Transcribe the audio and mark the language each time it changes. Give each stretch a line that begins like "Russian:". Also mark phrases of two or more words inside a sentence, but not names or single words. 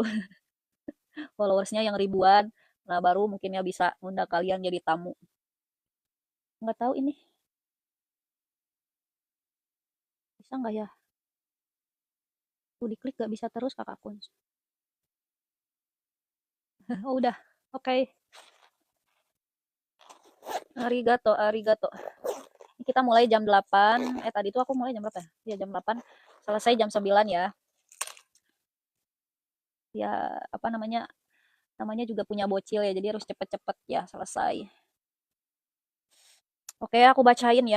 Indonesian: Followersnya yang ribuan. Nah baru mungkin ya bisa ngundang kalian jadi tamu. Nggak tahu ini bisa nggak ya? Tuh diklik nggak bisa terus kakak Kun. Oh udah, oke. Okay.
Japanese: Arigato, arigato.
Indonesian: Kita mulai jam 8. Tadi tuh aku mulai jam berapa ya? Ya jam 8. Selesai jam 9 ya. Ya apa namanya? Namanya juga punya bocil ya, jadi harus cepet-cepet ya selesai. Oke, aku bacain ya.